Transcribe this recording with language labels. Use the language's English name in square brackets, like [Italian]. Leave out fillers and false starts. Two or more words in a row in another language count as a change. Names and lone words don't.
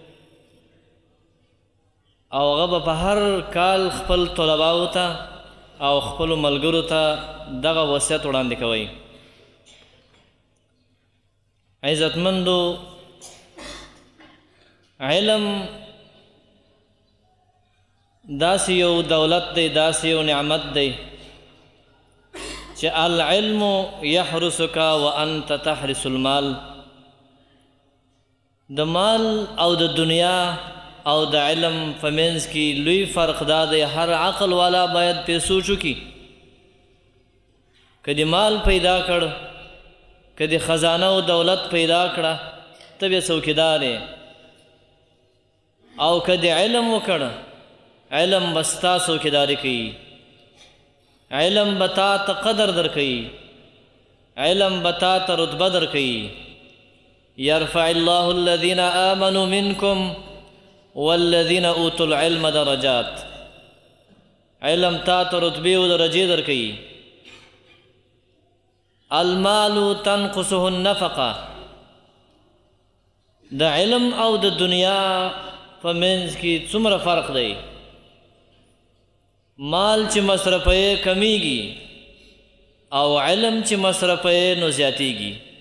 [Pashto] او هغه به په هر کال خپل طلباو ته او خپلو ملګرو ته دغه وصیت وړاندې کوئ. عزتمندو، علم داسې یو دولت دی، داسې یو نعمت دی چې [Arabic] العلم یحرسک وانت تحرس المال. [Pashto] د مال او د دنیا او د علم په منځ کې لوی فرق دا دی، هر عقل والا باید پې سوچ وکړي. که دې مال پیدا کړ، که دې خزانه او دولت پیدا کړه، ته بیا څوکیدار یې، او که دې علم وکړ، علم به ستا څوکیداري کوي، علم به تا ته قدر درکوي، علم به تا ته رتبه درکوي. [Arabic] یرفع الله الذین آمنوا منکم والذین اوتوا العلم درجات. [Pashto] علم تا ته رتبې او درجې درکوي. [Arabic] المال تنقصه النفقه. [Pashto] د علم او د دنیا په منځ کې څومره فرق دی. مال چې مصرفه کمیږي او علم چې مصرفه نو زیاتیږي.